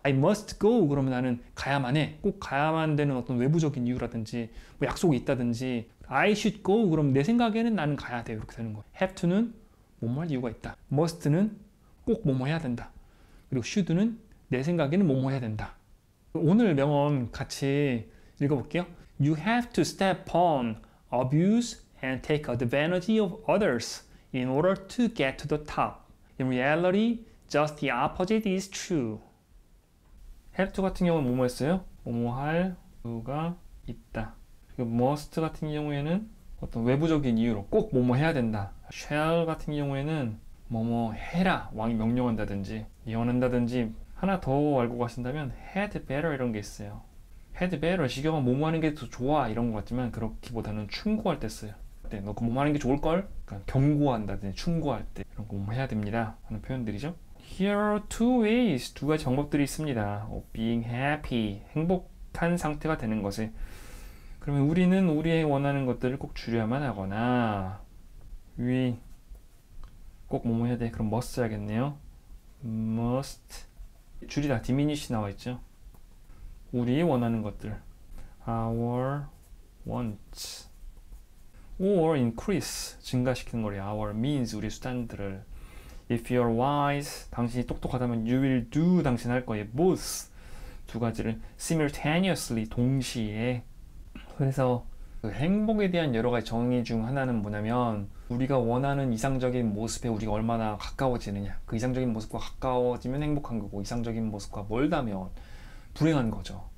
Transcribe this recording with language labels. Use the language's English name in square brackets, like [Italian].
[English] I must go [Korean] 그러면 나는 가야만 해. 꼭 가야만 되는 어떤 외부적인 이유라든지 뭐 약속이 있다든지 [English] I should go [Korean] 그럼 내 생각에는 나는 가야 돼. 이렇게 되는 거예요. have to는 뭐뭐 할 이유가 있다. must는 꼭 뭐뭐 해야 된다. 그리고 should는 내 생각에는 뭐뭐 해야 된다. 오늘 명언 같이 읽어볼게요. [English] You have to step on, abuse, and take advantage of others in order to get to the top. In reality, just the opposite is true. [Korean] have to 같은 경우는 뭐뭐 했어요? 뭐뭐 할 이유가 있다. 그리고 must 같은 경우에는 어떤 외부적인 이유로 꼭 뭐뭐 해야 된다. shall 같은 경우에는 뭐뭐 해라. 왕이 명령한다든지 예언한다든지 하나 더 알고 가신다면 [English] had better [Korean] 이런 게 있어요. had better 지겨워 뭐뭐 하는 게 더 좋아 이런 것 같지만 그렇기보다는 충고할 때 써요. 네, 너 그 뭐 하는 게 좋을걸? 그러니까 경고한다든지 충고할 때 이런 거 뭐 해야 됩니다 하는 표현들이죠. [English] Here are two ways. [Korean] 두 가지 방법들이 있습니다. [English] of being happy. [Korean] 행복한 상태가 되는 것을. 그러면 우리는 우리의 원하는 것들을 꼭 줄여야만 하거나 we 꼭 뭐뭐 해야 돼? 그럼 must 해야겠네요. must 줄이다 diminish 나와 있죠. 우리 원하는 것들 [English] our wants or increase [Korean] 증가시키는 거래요. [English] our means [Korean] 우리 수단들을 [English] if you're wise [Korean] 당신이 똑똑하다면 [English] you will do [Korean] 당신 할 거예요. both 두 가지를 simultaneously 동시에. 그래서 그 행복에 대한 여러 가지 정의 중 하나는 뭐냐면 우리가 원하는 이상적인 모습에 우리가 얼마나 가까워지느냐. 그 이상적인 모습과 가까워지면 행복한 거고 이상적인 모습과 멀다면 불행한 거죠.